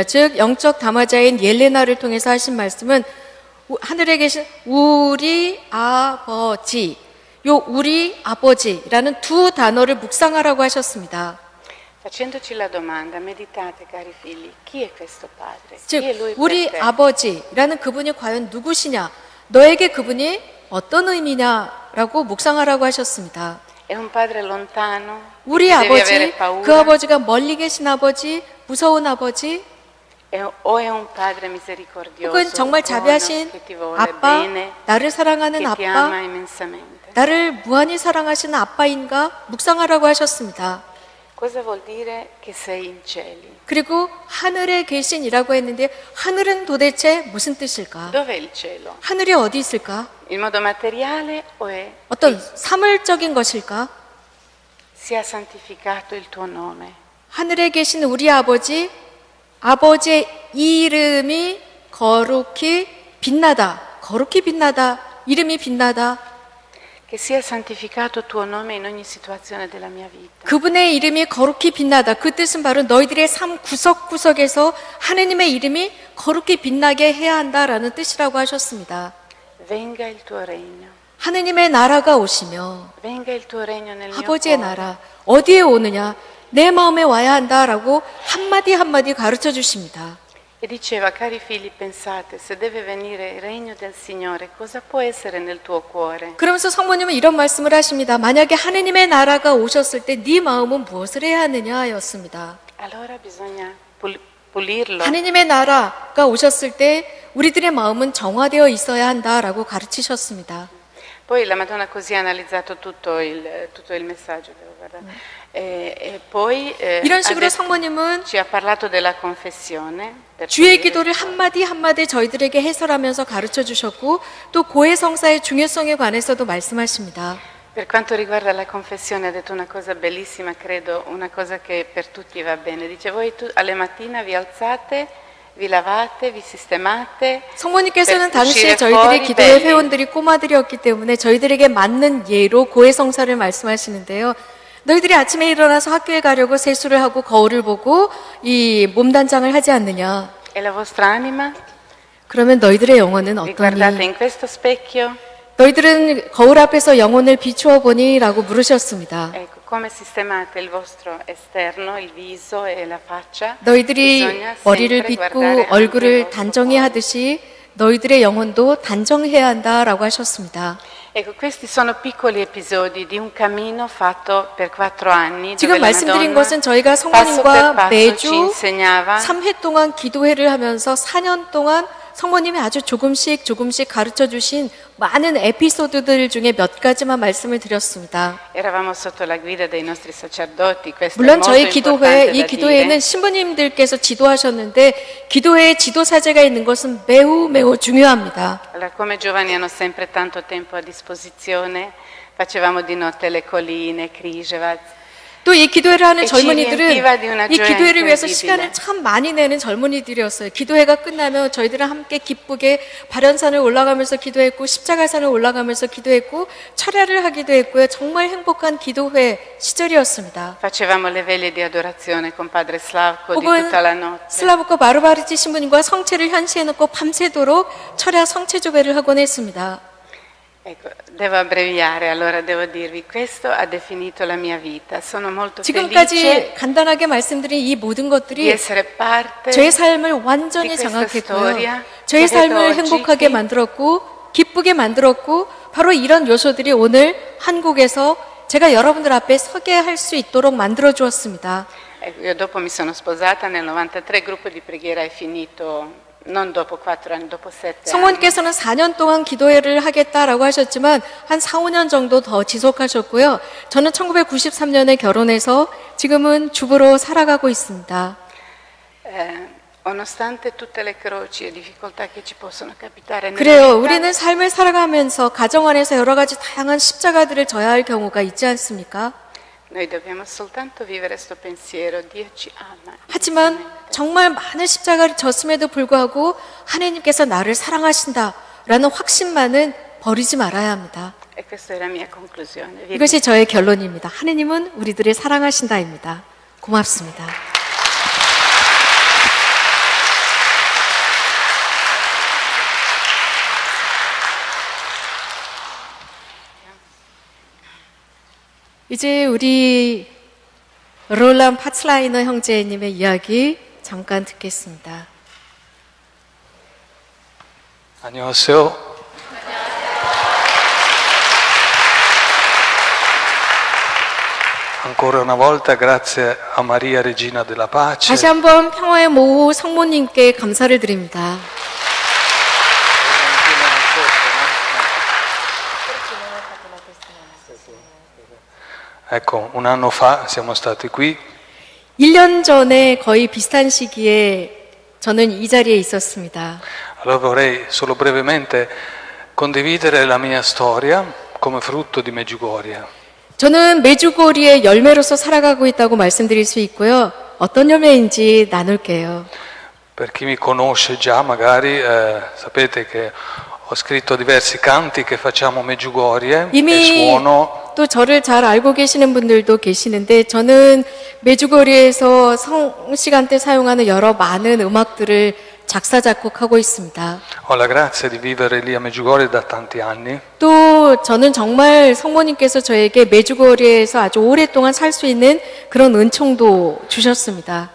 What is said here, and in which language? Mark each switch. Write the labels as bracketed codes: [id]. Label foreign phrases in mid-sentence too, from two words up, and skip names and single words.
[ko] 즉 영적 담화자인 옐레나를 통해서 하신 말씀은 하늘에 계신 우리 아버지, 요 우리 아버지라는 두 단어를 묵상하라고 하셨습니다. [it] Facendoci la domanda, meditate cari figli, chi è questo padre? [ko] 즉 [it] Chi è lui per [ko] 우리 [it] te? [ko] 아버지라는 그분이 과연 누구시냐, 너에게 그분이 어떤 의미냐라고 묵상하라고 하셨습니다. [it] È un padre lontano? [ko] 우리 [it] Devi avere [ko] 아버지, [it] paura? [ko] 그 아버지가 멀리 계신 아버지, 무서운 아버지, [it] O è un padre misericordioso, [ko] 혹은 정말 [it] buono, [ko] 자비하신 [it] che ti vuole [ko] 아빠, [it] bene, [ko] 나를 사랑하는 [it] che ti ama [ko] 아빠, [it] immensamente? [ko] 나를 무한히 사랑하시는 아빠인가 묵상하라고 하셨습니다. [it] Cosa vuol dire che sei in cieli? [ko] 그리고 하늘에 계신이라고 했는데 하늘은 도대체 무슨 뜻일까? [it] Dov'è il cielo? [ko] 하늘이 어디 있을까? [it] In modo materiale o è? [ko] 어떤 사물적인 것일까? [it] Sia santificato il tuo nome. [ko] 하늘에 계신 우리 아버지, 아버지의 이름이 거룩히 빛나다. 거룩히 빛나다. 이름이 빛나다. [it] Che sia santificato il tuo nome in ogni situazione della mia vita. [ko] 그분의 이름이 거룩히 빛나다. 그 뜻은 바로 너희들의 삶 구석구석에서 하느님의 이름이 거룩히 빛나게 해야 한다라는 뜻이라고 하셨습니다. [it] Venga il tuo regno. [ko] 하느님의 나라가 오시며 [it] Venga il tuo regno nel mio [ko] 아버지의 [it] cuore. [ko] 나라 어디에 오느냐? 내 마음에 와야 한다라고 한마디 한마디 가르쳐 주십니다. [it] E diceva, cari figli, pensate, se deve venire il regno del Signore, cosa può essere nel tuo cuore? [ko] 그러면서 성모님은 이런 말씀을 하십니다. 만약에 하느님의 나라가 오셨을 때 네 마음은 무엇을 해야 하느냐였습니다. [it] Allora bisogna pulirlo. [ko] 하느님의 나라가 오셨을 때 우리들의 마음은 정화되어 있어야 한다라고 가르치셨습니다. [it] Poi la Madonna così ha analizzato tutto il messaggio. Devo guardare. E poi [ko] 이런 식으로 성모님은 [it] ci ha parlato della confessione. per [ko] 주의 [it] cui- [ko] 기도를 한마디 한마디 저희들에게 해설하면서 가르쳐 주셨고 또 고해 성사의 중요성에 관해서도 말씀하십니다. [it] Per quanto riguarda la confessione ha detto una cosa bellissima, credo, una cosa che per tutti va bene. Dice, voi alle mattine vi alzate, vi lavate, vi sistemate. [ko] 성모님께서는 [it] per [ko] 당시에 [it] uscire [ko] 저희들의 [it] fuori [ko] 기도회 [it] belli. [ko] 회원들이 꼬마들이었기 때문에 저희들에게 맞는 예로 고해성사를 말씀하시는데요. 너희들이 아침에 일어나서 학교에 가려고 세수를 하고 거울을 보고 이 몸단장을 하지 않느냐. [it] E la vostra anima? [ko] 그러면 너희들의 영혼은 [it] Vi guardate [ko] 어떠니? [it] in questo specchio? [ko] 너희들은 거울 앞에서 영혼을 비추어 보니? 라고 물으셨습니다. [it] Ecco, come sistemate il vostro esterno, il viso e la faccia? [ko] 너희들이 [it] Bisogna [ko] 머리를 [it] sempre [ko] 빗고 [it] guardare anche il [ko] 얼굴을 [it] vostro [ko] 단정히 [it] cuore. [ko] 하듯이 너희들의 영혼도 단정해야 한다라고 하셨습니다. [it] Ecco, questi sono piccoli episodi di un cammino fatto per 4 anni. [ko] 지금 [it] dove la [ko] 말씀드린 [it] Madonna [ko] 것은 저희가 [it] passo per [ko] 성모님과 [it] passo ci [ko] 매주 [it] insegnava [ko] 3회 동안 기도회를 하면서 4년 동안 성모님이 아주 조금씩 가르쳐 주신 많은 에피소드들 중에 몇 가지만 말씀을 드렸습니다. [it] Eravamo sotto la guida dei nostri sacerdoti, questo è [ko] 물론 [it] molto [ko] 저희 기도회, [it] importante [ko] 이 [it] da [ko] 기도회는 [it] dire. [ko] 신부님들께서 지도하셨는데 기도회에 지도사제가 있는 것은 매우 중요합니다. [it] Allora, come giovani hanno sempre tanto tempo a disposizione, facevamo di notte le colline, Križevac. [ko] 또 이 기도회를 하는 [it] E ci [ko] 젊은이들은 [it] riempiva di una [ko] 이 [it] gioia [ko] 기도회를 위해서 [it] incredibile. [ko] 시간을 참 많이 내는 젊은이들이었어요. 기도회가 끝나면 저희들은 함께 기쁘게 발연산을 올라가면서 기도했고 십자가산을 올라가면서 기도했고 철야를 하기도 했고요. 정말 행복한 기도회 시절이었습니다. [it] Facevamo le veglie di adorazione con padre Slavko di [ko] 혹은 [it] tutta la notte. [ko] 슬라브코 마르바르치 신부님과 성체를 현시해놓고 밤새도록 철야 성체조배를 하곤 했습니다. [it] Ecco, devo abbreviare, allora devo dirvi, questo ha definito la mia vita. Sono molto [ko] 지금까지 [it] felice [ko] 간단하게 말씀드린 이 모든 [it] di [ko] 것들이 [it] essere parte [ko] 저의 삶을 완전히 [it] di questa [ko] 장악했고요. [it] storia. [ko] 저의 [it] che vedo [ko] 삶을 [it] oggi [ko] 행복하게 [it] qui. [ko] 만들었고 기쁘게 만들었고 바로 이런 요소들이 오늘 한국에서 제가 여러분들 앞에 서게 할 수 있도록 만들어 주었습니다. [it] Ecco, io dopo mi sono sposata nel 93, il gruppo di preghiera è finito non dopo 4 anni, dopo 7 anni. [ko] 성모님께서는 4년 동안 기도회를 하겠다라고 하셨지만 한 4, 5년 정도 더 지속하셨고요. 저는 1993년에 결혼해서 지금은 주부로 살아가고 있습니다. [it] Nonostante tutte le croci e difficoltà che ci possono capitare nella [ko] 그래요. [it] vita, [ko] 우리는 삶을 살아가면서 가정 안에서 여러 가지 다양한 십자가들을 져야 할 경우가 있지 않습니까? [it] noi dobbiamo soltanto vivere questo pensiero, Dio ci ama. [ko] 하지만 정말 많은 십자가를 졌음에도 불구하고 하나님께서 나를 사랑하신다라는 확신만은 버리지 말아야 합니다. [it] E questa è la mia conclusione. [ko] 이것이 저의 결론입니다. 하나님은 우리들을 사랑하신다입니다. 고맙습니다. 이제 우리 롤란 파츠라이너 형제님의 이야기 잠깐 듣겠습니다. 안녕하세요. [it] Ancora una volta grazie a Maria Regina della Pace. [ko] 다시 한번 평화의 모후 성모님께 감사를 드립니다. [it] Ecco, un anno fa siamo stati qui [ko] 1년 전에 거의 비슷한 시기에 저는 이 자리에 있었습니다. [it] Allora vorrei solo brevemente condividere la mia storia come frutto di Medjugorje. [ko] 저는 메주고리의 열매로서 살아가고 있다고 말씀드릴 수 있고요. 어떤 열매인지 나눌게요. [it] Per chi mi conosce già, magari sapete che ho scritto diversi canti che facciamo Medjugorje e [ko] 이미 [it] suono. [ko] 또 저를 잘 알고 계시는 분들도 계시는데 저는 메주고리에서 성시간 때 사용하는 여러 많은 음악들을 작사 작곡하고 있습니다. [it] Ho la grazia di vivere lì a Medjugorje da tanti anni. [ko] 또 저는 정말 성모님께서 저에게 메주고리에서 아주 오랫동안 살 수 있는 그런 은총도 주셨습니다.